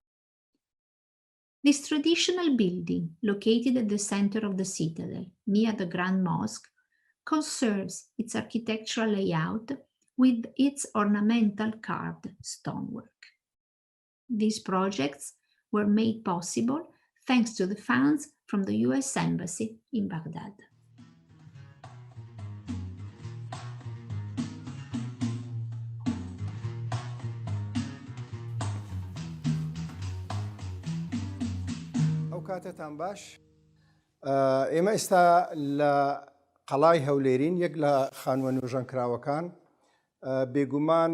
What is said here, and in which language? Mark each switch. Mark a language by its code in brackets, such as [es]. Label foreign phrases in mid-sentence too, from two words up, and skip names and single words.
[en] This traditional building, located at the center of the citadel, near the Grand Mosque, conserves its architectural layout with its ornamental carved stonework. These projects were made possible thanks to the funds from the US Embassy in Baghdad. [ckb] کاتتان باش ئێمە ئێستا لە قەڵای هەولێرین یەک لە خانووە نوێژەنکراوەکان بێگومان